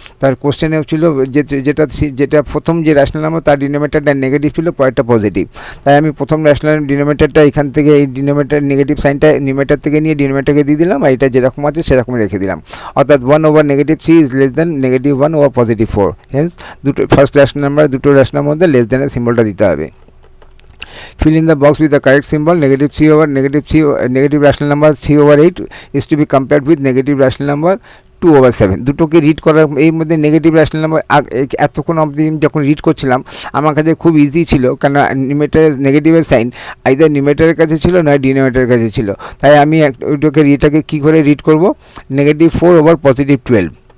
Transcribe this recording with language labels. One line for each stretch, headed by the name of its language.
Bangla: তার কোশ্চেনে ছিল যেটা প্রথম যে রেশনাল নাম্বার তার ডিনোমিনেটরটা নেগেটিভ ছিল, পরেরটা পজিটিভ, তাই আমি প্রথম রেশনাল ডিনোমিনেটরটা এখান থেকে এই ডিনোমিনেটর নেগেটিভ সাইনটা নিউমারেটর থেকে নিয়ে ডিনোমিনেটরকে দিয়ে দিলাম, আর এটা যেরকম আছে সেরকম রেখে দিলাম, অর্থাৎ 1 over -3 is less than -1 over +4, Haynes দুটো ফার্স্ট রেশনাল নাম্বার দুটো রেশনাল মধ্যে লেস দ্যানের সিম্বলটা দিতে হবে।
English: Fill in the box with the correct symbol. Negative 3 over negative rational number 3 over 8 is to be compared with negative rational number 2 over 7.
Bangla: দুটোকে read করার এই মধ্যে negative rational number এতক্ষণ অবধি যখন রিড করছিলাম আমার কাছে খুব ইজি ছিল, কেন নিউমেটারের নেগেটিভের সাইন আইদার নিউমেটারের কাছে ছিল নয় ডিনোমিনেটরের কাছে ছিল। তাই আমি ওইটাকে রিডটাকে কী করে রিড করব, নেগেটিভ 4 ওভার পজিটিভ 12।